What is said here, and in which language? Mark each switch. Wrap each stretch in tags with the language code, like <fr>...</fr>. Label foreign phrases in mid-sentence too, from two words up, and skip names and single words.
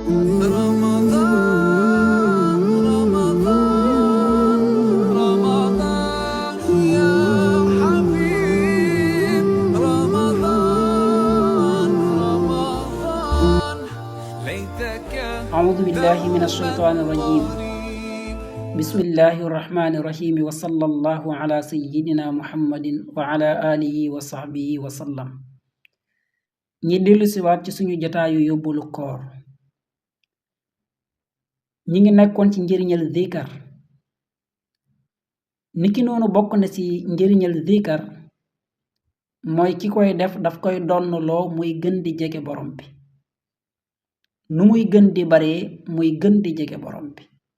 <ar>رمضان رمضان رمضان يا حبيب رمضان رمضان ليتك أعوذ بالله من الشيطان الرجيم قريب بسم الله الرحمن الرحيم وصلى الله على سيدنا محمد وعلى آله وصحبه وسلم</ar> <wo>ñi dellu si waat ci suñu jotaayu yóbbulu koor ñi ngi nekkoon ci njëriñal zikar niki noonu bokk na ci njëriñal zikar mooy ki koy def daf koy donnloo muy gën di jege borom bi nu muy gën di baree muy gën di jege borom bi</wo>